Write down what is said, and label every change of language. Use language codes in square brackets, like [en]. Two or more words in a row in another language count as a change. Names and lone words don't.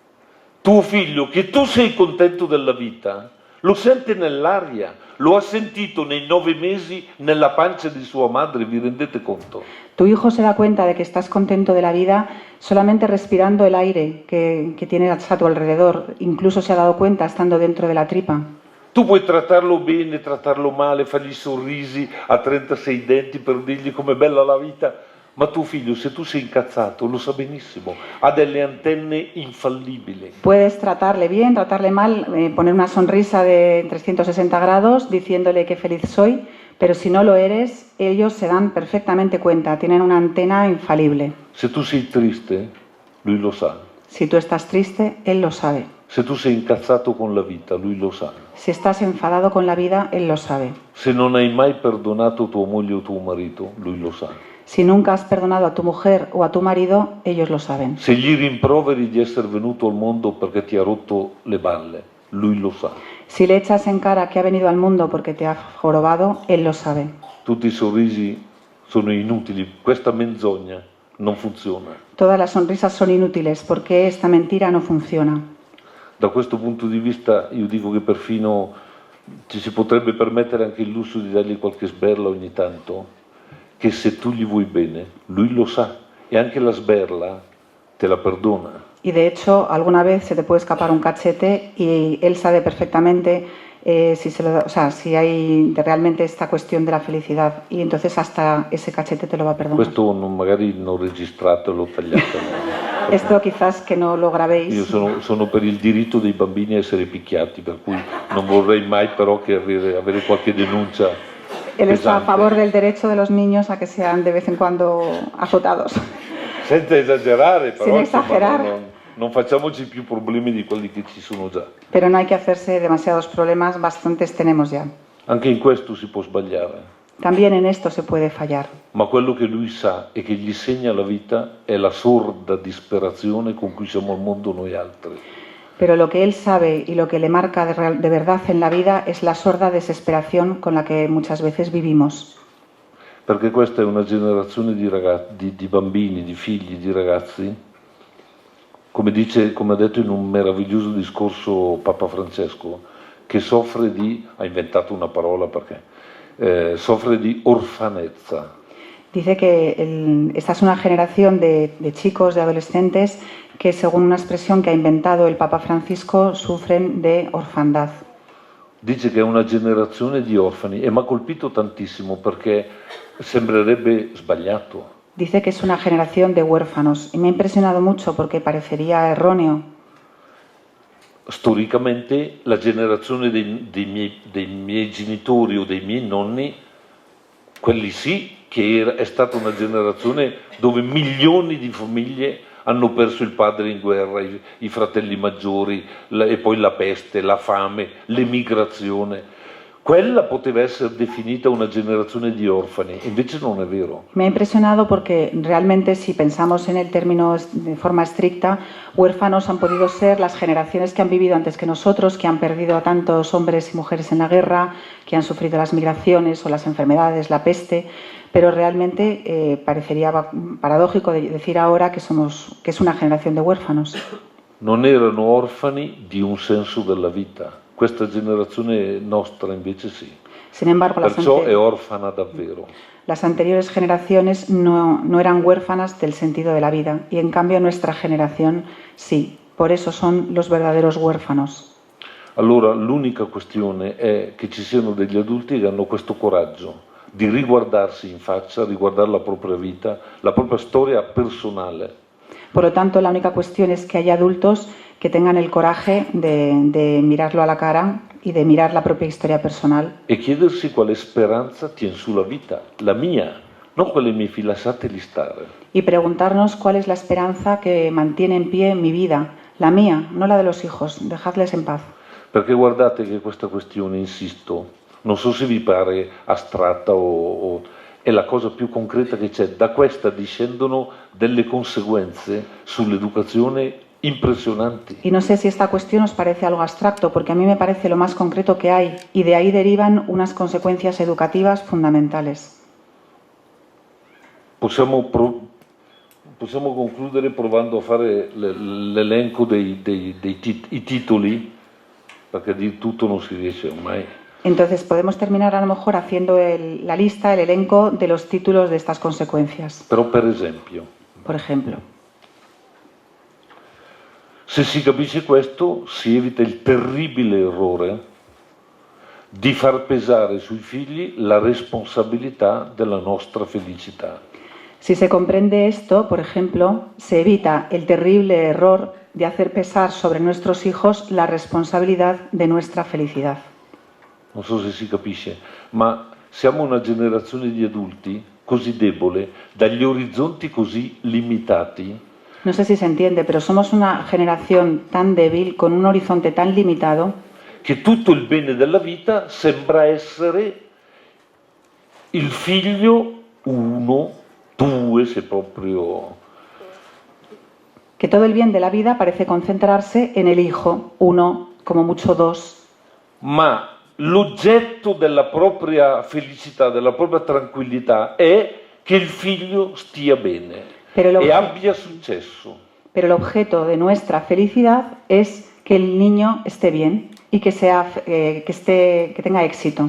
[it] Tuo figlio, che tu sei contento della vita, lo sente nell'aria, lo ha sentito nei 9 mesi nella pancia di sua madre, vi rendete conto? [es] Tu hijo se da cuenta de que estás contento de la vida solamente respirando el aire que tienes a tu alrededor. Incluso se ha dado cuenta estando dentro de la tripa. [it] Tu puoi trattarlo bene, trattarlo male, fargli sorrisi a 36 denti per dirgli com'è bella la vita, ma tuo figlio, se tu sei incazzato, lo sa benissimo, ha delle antenne infallibili. [es] Puedes tratarle bien, tratarle mal, poner una sonrisa de 360 grados diciéndole que feliz soy, pero si no lo eres, ellos se dan perfectamente cuenta, tienen una antena infalible. [it] Se tu sei triste, lui lo sa. [es] Si tú estás triste, él lo sabe. [it] Se tu sei incazzato con la vita, lui lo sa. [es] Si estás enfadado con la vida, él lo sabe. [it] Se non hai mai perdonato tua moglie o tuo marito, lui lo sa. [es] Si nunca has perdonado a tu mujer o a tu marido, ellos lo saben. [it] Se gli rimproveri di essere venuto al mondo perché ti ha rotto le balle, lui lo sa. [es] Si le echas en cara que ha venido al mundo porque te ha jorobado, él lo sabe. [it] Tutti i sorrisi sono inutili, questa menzogna non funziona. [es] Todas las sonrisas son inútiles porque esta mentira no funciona. [it] Da questo punto di vista io dico che perfino ci si potrebbe permettere anche il lusso di dargli qualche sberla ogni tanto, che se tu gli vuoi bene, lui lo sa e anche la sberla te la perdona. [es] Y de hecho, alguna vez se te puede escapar un cachete y él sabe perfectamente si hay realmente esta cuestión de la felicidad. Y entonces hasta ese cachete te lo va a perdonar. [it] Questo magari non registratelo, tagliatelo. [es] Esto quizás que no lo grabéis. [it] Io sono per il diritto dei bambini a essere picchiati, per cui non vorrei mai però che avere qualche denuncia. [es] Él está a [it] pesante. [es] favor del derecho de los niños a que sean de vez en cuando azotados. [it] Senza esagerare, però [es] Sin [it] insomma, [es] exagerar. [it] non facciamoci più problemi di quelli che ci sono già. [es] Pero no hay que hacerse demasiados problemas, bastantes tenemos ya. [it] Anche in questo si può sbagliare, [es] También en esto se puede fallar. [it] ma quello che lui sa e che gli segna la vita è la sorda disperazione con cui siamo al mondo noi altri. [es] Pero lo que él sabe y lo que le marca de verdad en la vida es la sorda desesperación con la que muchas veces vivimos. [it] Perché questa è una generazione di bambini, di figli, di ragazzi, come ha detto in un meraviglioso discorso Papa Francesco, che soffre di, ha inventato una parola perché, soffre di orfanezza. [es] Dice que esta es una generación de chicos, de adolescentes, que según una expresión que ha inventado el Papa Francisco, sufren de orfandad. [it] Dice che è una generazione di orfani e mi ha colpito tantissimo perché sembrerebbe sbagliato. [es] Dice que es una generación de huérfanos y me ha impresionado mucho porque parecería erróneo. [it] Storicamente la generazione dei miei genitori o dei miei nonni, quelli sì che è stata una generazione dove milioni di famiglie hanno perso il padre in guerra, i fratelli maggiori, e poi la peste, la fame, l'emigrazione. Quella poteva essere definita una generazione di orfani, invece non è vero. [es] Me ha impresionado porque realmente si pensamos en el término de forma estricta, huérfanos han podido ser las generaciones que han vivido antes que nosotros, que han perdido a tantos hombres y mujeres en la guerra, que han sufrido las migraciones o las enfermedades, la peste, pero realmente parecería paradójico decir ahora que es una generación de huérfanos. [it] Non erano orfani di un senso della vita. Questa generazione nostra invece sì. [es] Sin embargo, [it] Perciò è orfana davvero. [es] Las anteriores generaciones no eran huérfanas del sentido de la vida y en cambio nuestra generación sí. Por eso son los verdaderos huérfanos. [it] Allora l'unica questione è che ci siano degli adulti che hanno questo coraggio di riguardarsi in faccia, riguardare la propria vita, la propria storia personale. [es] Por lo tanto, la única cuestión es que haya adultos que tengan el coraje de mirarlo a la cara y de mirar la propia historia personal. [it] E chiedersi quale speranza tiene sulla vita, la mia, non quelle mie figlie, lasciateli stare. [es] Y preguntarnos cuál es la esperanza que mantiene en pie mi vida, la mía, no la de los hijos, dejadles en paz. [it] Perché guardate che questa questione, insisto, non so se vi pare astratta o è la cosa più concreta che c'è. Da questa discendono delle conseguenze sull'educazione impresionanti. [es] Y no sé si esta cuestión os parece algo abstracto, porque a mí me parece lo más concreto que hay, y de ahí derivan unas consecuencias educativas fundamentales. [it] Possiamo concludere provando a fare l'elenco dei titoli, perché di tutto non si riesce mai. [es] Entonces podemos terminar a lo mejor haciendo la lista, el elenco de los títulos de estas consecuencias. [it] Però per esempio, [es] Por ejemplo, [it] se si capisce questo, si evita il terribile errore di far pesare sui figli la responsabilità della nostra felicità. [es] si se comprende esto, por ejemplo, se evita el terrible error de hacer pesar sobre nuestros hijos la responsabilidad de nuestra felicidad. [it] Non so se si capisce, ma siamo una generazione di adulti così debole, dagli orizzonti così limitati. [es] No sé si se entiende, pero somos una generación tan débil, con un horizonte tan limitado, [it] Che tutto il bene della vita sembra essere il figlio 1, 2, se proprio. [es] que todo el bien de la vida parece concentrarse en el hijo, uno, como mucho dos. [it] Ma l'oggetto della propria felicità, della propria tranquillità è che il figlio stia bene e abbia successo. [es] Pero el objeto de nuestra felicidad es que el niño esté bien y que tenga éxito.